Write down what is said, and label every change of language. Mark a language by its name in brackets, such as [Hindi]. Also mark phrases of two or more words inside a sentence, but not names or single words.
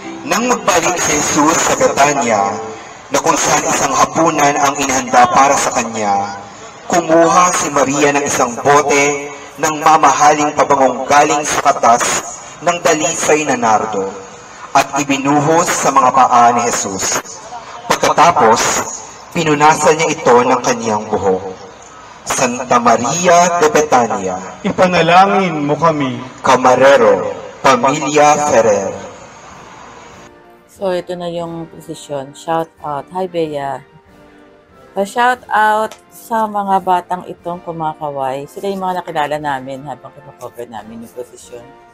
[Filipino] Nang magbalik si Jesus sa Betanya, na kung saan isang hapunan ang inihanda para sa kanya, kumuha si Maria ng isang bote ng mamahaling pabangong galing sa katas ng dalisay na nardo at ibinuhos sa mga paa ni Jesus. Pagkatapos, pinunasan niya ito ng kaniyang buhok. Santa Maria de Betania, Ipanalangin mo kami. Camarero, Pamilya Ferrer. So, ito na yung posisyon. [English] Shout out. [Filipino] Hi, Bea. Pa-shout out sa mga batang itong kumakaway. Sila yung mga nakilala namin habang kinakover namin yung posisyon.